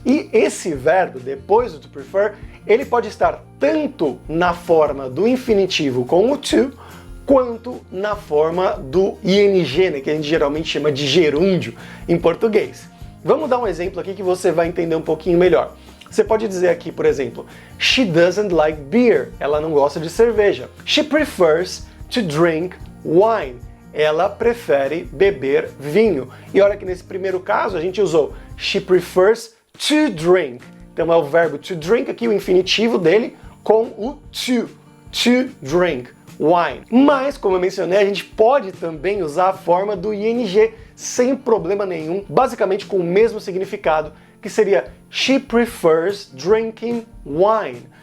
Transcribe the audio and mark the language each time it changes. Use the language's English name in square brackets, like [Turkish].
[Portuguese] E esse verbo, depois do to prefer, ele pode estar tanto na forma do infinitivo com o to, quanto na forma do ing, né, que a gente geralmente chama de gerúndio em português. Vamos dar um exemplo aqui que você vai entender um pouquinho melhor. Você pode dizer aqui, por exemplo, [English] she doesn't like beer. [Portuguese] Ela não gosta de cerveja. [English] She prefers to drink wine. [Portuguese] Ela prefere beber vinho. E olha que nesse primeiro caso a gente usou [English] she prefers to drink. [Portuguese] Então é o verbo to drink aqui, o infinitivo dele, com o [English] to drink wine. [Portuguese] Mas, como eu mencionei, a gente pode também usar a forma do ing sem problema nenhum, basicamente com o mesmo significado, que seria [English] she prefers drinking wine.